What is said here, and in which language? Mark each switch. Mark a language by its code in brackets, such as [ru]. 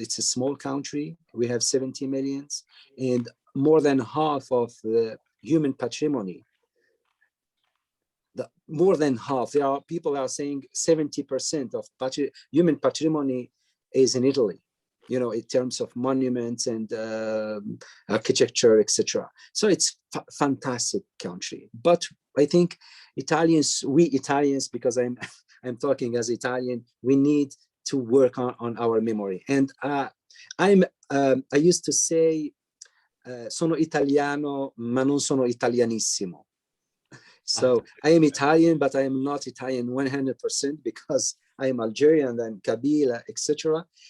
[en] It's a small country. We have 70 million, and more than half of the human patrimony, more than half, people are saying 70% of human patrimony is in Italy, in terms of monuments and architecture, etc. So it's a fantastic country. But I think we Italians, because I'm talking as Italian, we need to work on our memory. And I used to say, [it] sono italiano, ma non sono italianissimo. [en] So I am Italian, but I am not Italian 100% because I am Algerian, I'm Kabila, etc.